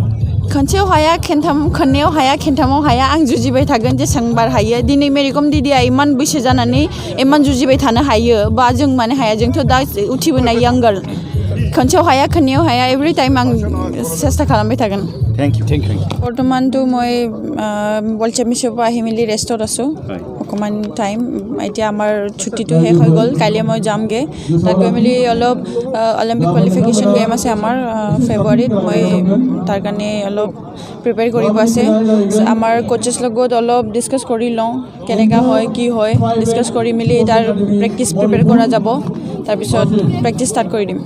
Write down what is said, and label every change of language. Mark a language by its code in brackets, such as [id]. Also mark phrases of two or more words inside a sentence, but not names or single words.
[brx] खनसेयाव हाया खननैयाव हाया खेनथामाव हाया आं जुजिबाय थागोन जेसेबां बार हायो दिनै मेरिकम दिदिया इमान बैसो जानानै इमान जुजिबाय थानो हायो बा जों मानो हाया जोंथ' दा उथिबोनाय [en] young girl [brx] खनसेयाव हाया खननैयाव हाया [en] every time [brx] आं চেষ্টা खालामबाय थागोन [en] thank you [as] বৰ্তমানটো মই [en] world championshipৰ [as] পৰা আহি মেলি ৰেষ্টত আছোঁ অকণমান টাইম এতিয়া আমাৰ ছুটিটো শেষ হৈ গ'ল কাইলৈ মই যামগৈ তাত গৈ মেলি অলপ [en] Olympic qualification game [as] আছে আমাৰ ফেব্ৰুৱাৰীত মই তাৰ কাৰণে অলপ প্ৰিপেয়াৰ কৰিব আছে আমাৰ কোচেছ লগত অলপ ডিছকাছ কৰি লওঁ কেনেকুৱা হয় কি হয় ডিছকাছ কৰি মেলি তাৰ [en] practice prepare [as] কৰা যাব তাৰপিছত [en] practice start [as] কৰি দিম